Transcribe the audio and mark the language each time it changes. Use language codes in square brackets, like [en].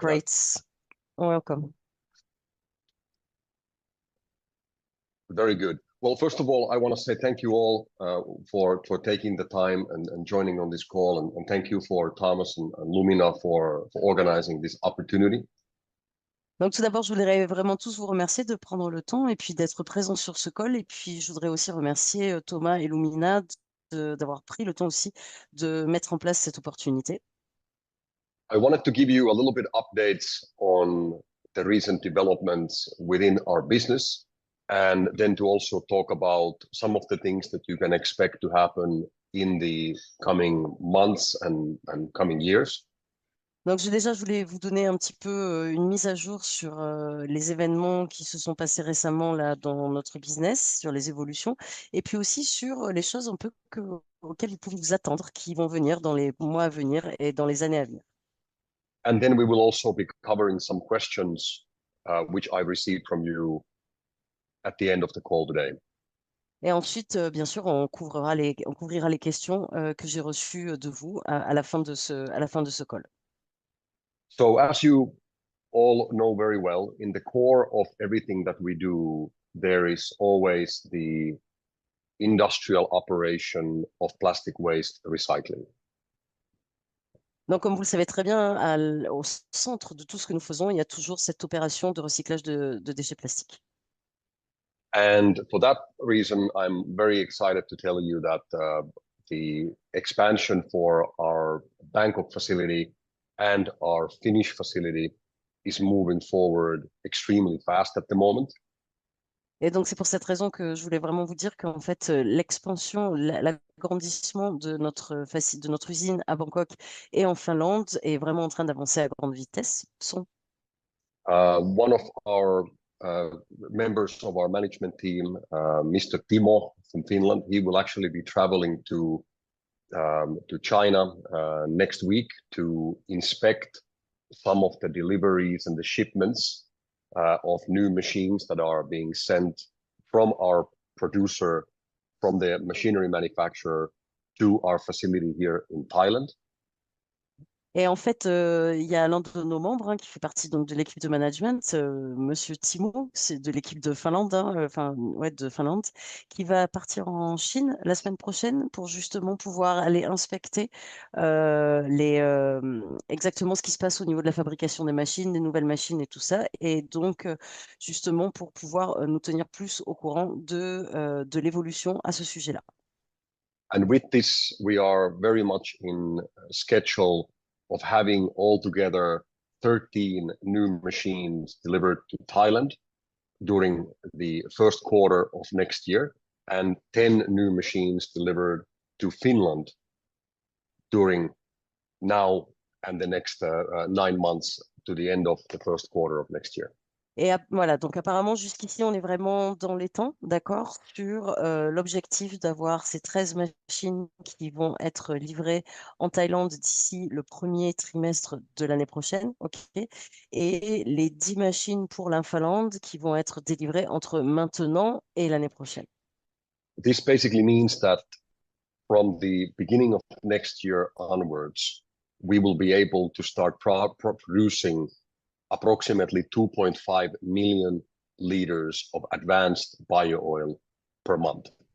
[en] great. Welcome. Very good. Well, first of all, I want to say thank you all for taking the time and joining on this call, and thank you for Thomas and Lumina for organizing this opportunity. [fr] Donc, tout d'abord, je voudrais vraiment tous vous remercier de prendre le temps et puis d'être présents sur ce call. Et puis, je voudrais aussi remercier Thomas et Lumina d'avoir pris le temps aussi de mettre en place cette opportunité. [en] I wanted to give you a little bit updates on the recent developments within our business, and then to also talk about some of the things that you can expect to happen in the coming months and coming years. [fr] Donc, je voulais vous donner un petit peu une mise à jour sur les événements qui se sont passés récemment là dans notre business, sur les évolutions, et puis aussi sur les choses un peu auxquelles vous pouvez vous attendre, qui vont venir dans les mois à venir et dans les années à venir. [en] And then we will also be covering some questions which I received from you at the end of the call today. [fr] Et ensuite, bien sûr, on couvrira les questions que j'ai reçues de vous à la fin de ce call. [en] So as you all know very well, in the core of everything that we do, there is always the industrial operation of plastic waste recycling. [fr] Donc, comme vous le savez très bien, au centre de tout ce que nous faisons, il y a toujours cette opération de recyclage de déchets plastiques. [en] And for that reason, I'm very excited to tell you that the expansion for our Bangkok facility and our Finnish facility is moving forward extremely fast at the moment. [fr] Et donc, c'est pour cette raison que je voulais vraiment vous dire qu'en fait, l'expansion, l'agrandissement de notre usine à Bangkok et en Finlande est vraiment en train d'avancer à grande vitesse. [en] One of our members of our management team, Mr. Timo from Finland, he will actually be traveling to China next week to inspect some of the deliveries and the shipments of new machines that are being sent from our producer, from the machinery manufacturer to our facility here in Thailand. [fr] Et en fait, il y a l'un de nos membres qui fait partie donc, de l'équipe de management, Monsieur Timo, c'est de l'équipe de Finlande, de Finlande, qui va partir en Chine la semaine prochaine pour justement pouvoir aller inspecter exactement ce qui se passe au niveau de la fabrication des machines, des nouvelles machines et tout ça. Et donc, justement, pour pouvoir nous tenir plus au courant de l'évolution à ce sujet-là. [en] And with this, we are very much in schedule of having altogether 13 new machines delivered to Thailand during the first quarter of next year, and 10 new machines delivered to Finland during now and the next 9 months to the end of the first quarter of next year. [fr] Et voilà, donc apparemment jusqu'ici, on est vraiment dans les temps, d'accord, sur l'objectif d'avoir ces 13 machines qui vont être livrées en Thaïlande d'ici le premier trimestre de l'année prochaine, ok, et les 10 machines pour la Finlande qui vont être délivrées entre maintenant et l'année prochaine. [en] This basically means that from the beginning of next year onwards, we will be able to start producing approximately 2.5 million liters of advanced bio-oil per month.